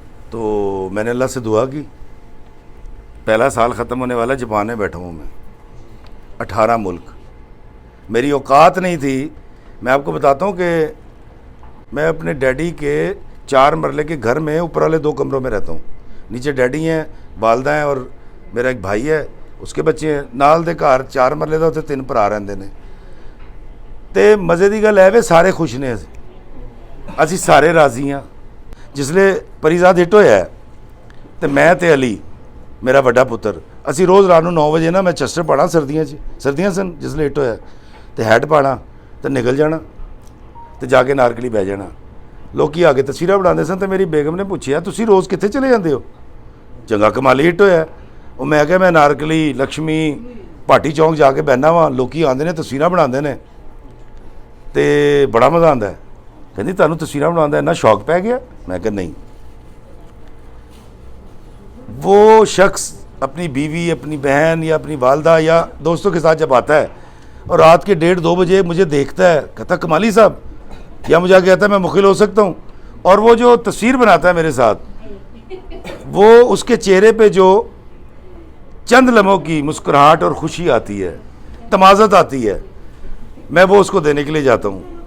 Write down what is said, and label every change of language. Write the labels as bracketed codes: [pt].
[ur] تو میں نے اللہ سے دعا کی. پہلا سال ختم ہونے والا، جاپان میں بیٹھا ہوں میں، 18 ملک. میری اوقات نہیں تھی. میں آپ کو بتاتا ہوں کہ میں اپنے ڈیڈی کے 4 مرلے کے گھر میں اوپر والے 2 کمروں میں رہتا ہوں. نیچے ڈیڈی ہیں، والدہ ہیں اور میرا ایک بھائی ہے، اس کے بچے ہیں. [pa] نال دے گھر 4 مرلے دا، 3 بھرا رہندے نے. تے مزے دی گل ہے وے سارے خوش نے، اسی سارے راضی ہاں. جسلے پریزاد ہٹ ہویا ہے تے میں تے علی میرا بڑا پتر، اسی روز رات 9 بجے نا میں چسٹر پانا، سردیاں سن جسلے ہٹ ہویا تے ہیڈ پانا تے نکل جانا تے جا کے نارکلی بہ جانا. لوکی آ کے تصویراں بنا سن. تے میری بیگم نے پوچھیا تسی روز کتنے چلے جاندے ہو؟ چنگا کمالی ہٹ ہویا. وہ میں کہ میں نارکلی، لکشمی، پاٹی چوک جا کے بہنا وا، لوکی آندے نے تصویراں بناندے نے تے بڑا مزہ آندا ہے. کہندی تانوں تصویراں بناਉਣ ਦਾ اتنا شوق پہ گیا؟ میں کہ نہیں. [ur] وہ شخص اپنی بیوی، اپنی بہن یا اپنی والدہ یا دوستوں کے ساتھ جب آتا ہے اور رات کے 1:30-2 بجے مجھے دیکھتا ہے، کہتا کمالی صاحب، یا مجھے کہتا ہے میں مخل ہو سکتا ہوں، اور وہ جو تصویر بناتا ہے میرے ساتھ، وہ اس کے چہرے پہ جو چند لمحوں کی مسکراہٹ اور خوشی آتی ہے، تمازت آتی ہے، میں وہ اس کو دینے کے لیے جاتا ہوں.